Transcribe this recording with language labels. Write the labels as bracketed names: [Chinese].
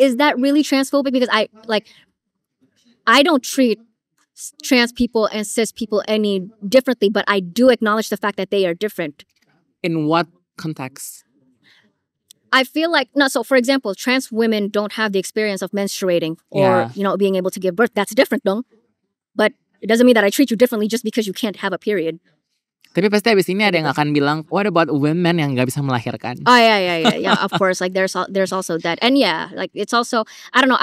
[English] Is that really transphobic? Because I don't treat trans people and cis people any differently, but I do acknowledge the fact that they are different. In what context? I feel like, no, so for example, trans women don't have the experience of menstruating or, being able to give birth. That's different, dong. But it doesn't mean that I treat you differently just because you can't have a period. [Indonesian] Tapi pasti abis ini ada yang akan bilang, [English] what about women [Indonesian] yang gak bisa melahirkan? [English] Oh yeah. Of course, like there's also that, and yeah, like it's also, I don't know.